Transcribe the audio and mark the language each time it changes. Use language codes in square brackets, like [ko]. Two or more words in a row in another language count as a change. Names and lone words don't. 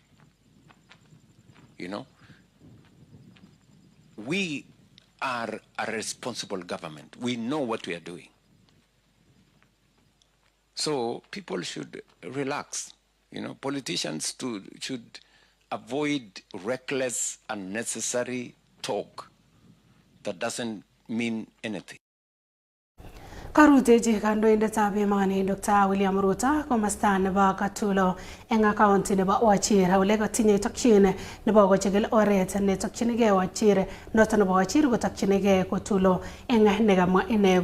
[en] You know, we are a responsible government. We know what we are doing. So people should relax. You know, politicians should avoid reckless, unnecessary talk that doesn't mean anything. [kln] Karuteji kandoindetab emoni Dr. William Ruto komosta nebo Katulo eng county nebo Wajir ole kotinye tokyin nebo kochigil oret netokyinigei Wajir noton nebo Wajir kotokyinigei Katulo eng nekamwa ine